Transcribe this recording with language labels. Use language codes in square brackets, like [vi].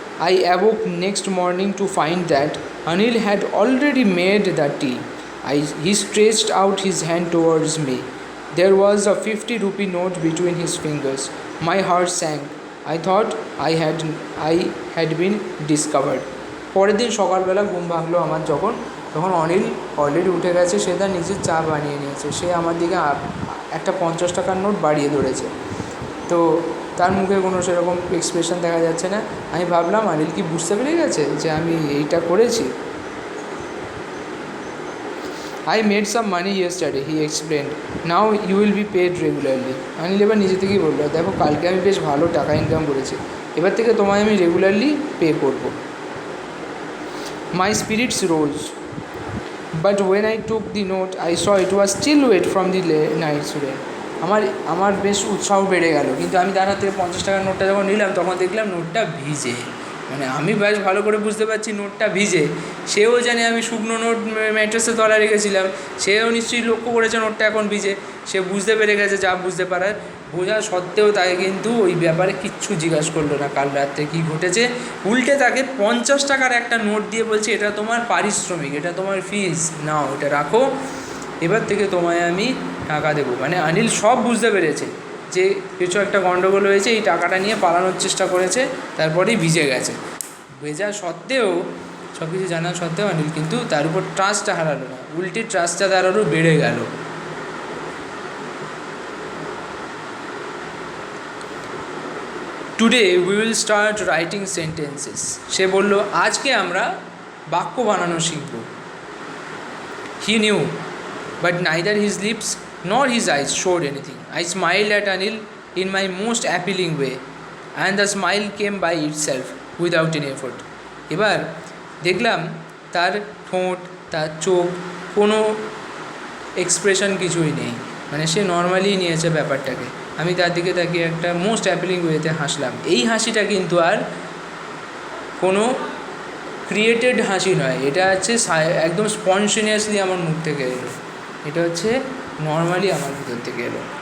[en] I awoke next morning to find that Anil had already made the tea. He stretched out his hand towards me. There was a 50 rupee note between his fingers. My heart sank. I thought I had been discovered. [bn] পরের দিন সকালবেলা ঘুম ভাঙলো আমার তখন Anil already উঠে গেছে, সে তার নিজের চা বানিয়ে নিয়েছে, সে আমার দিকে একটা 50 টাকার নোট বাড়িয়ে ধরেছে। তো তার মুখে কোনো সেরকম এক্সপ্রেশন দেখা যাচ্ছে না। আমি ভাবলাম অনিল কি বুঝতে পেরে গেছে যে আমি এইটা করেছি। [en] I made some money yesterday, he explained. Now you will be paid regularly. [bn] Anil এবার নিজে থেকেই বললো, দেখো কালকে আমি বেশ ভালো টাকা ইনকাম করেছি, এবার থেকে তোমায় আমি রেগুলারলি পে করব। [en] My spirits rose, but when I took the note I saw it was still wet from the night's rain. [bn] আমার বেশ উৎসাহ বেড়ে গেল, কিন্তু আমি তার হাত থেকে 50 টাকার নোটটা যখন নিলাম তখন দেখলাম নোটটা ভিজে। মানে আমি বেশ ভালো করে বুঝতে পারছি নোটটা ভিজে, সেও জানে আমি শুকনো নোট ম্যাট্রেসে তলায় রেখেছিলাম, সেও নিশ্চয়ই লক্ষ্য করেছে নোটটা এখন ভিজে, সে বুঝতে পেরে গেছে, যা বুঝতে পারার। বোঝা সত্ত্বেও তাকে কিন্তু ওই ব্যাপারে কিচ্ছু জিজ্ঞাসা করলো না কাল রাত্রে কী ঘটেছে, উল্টে তাকে 50 টাকার একটা নোট দিয়ে বলছে এটা তোমার পারিশ্রমিক, এটা তোমার ফিজ, নাও এটা রাখো, এবার থেকে তোমায় আমি টাকা দেবো। মানে অনিল সব বুঝতে পেরেছে যে কিছু একটা গণ্ডগোল হয়েছে, এই টাকাটা নিয়ে পালানোর চেষ্টা করেছে, তারপরেই ভিজে গেছে। ভেজা সত্ত্বেও, সব কিছু জানা সত্ত্বেও অনিল কিন্তু তার উপর ট্রাস্টটা হারালো না, উল্টে ট্রাস্টটা তার আরও বেড়ে গেল। [en] Today we will start writing sentences. [bn] সে বলল আজকে আমরা বাক্য বানানো শিখব। [en] He knew, but neither his lips nor his eyes showed anything. I smiled at Anil in my most appealing way, and the smile came by itself without any effort. [bn] এবার দেখলাম তার ঠোঁট, তার চোখ, কোনো এক্সপ্রেশন কিছুই নেই, মানে সে নর্মালি নিয়েছে ব্যাপারটাকে। আমি তার দিকে তাকিয়ে একটা মোস্ট অ্যাপিলিং ওয়েতে হাসলাম। এই হাসিটা কিন্তু আর কোনো ক্রিয়েটেড হাসি নয়, এটা হচ্ছে একদম স্পন্টেনিয়াসলি আমার মুখ থেকে এলো, এটা হচ্ছে নর্মালি আমার ভিতর থেকে এলো।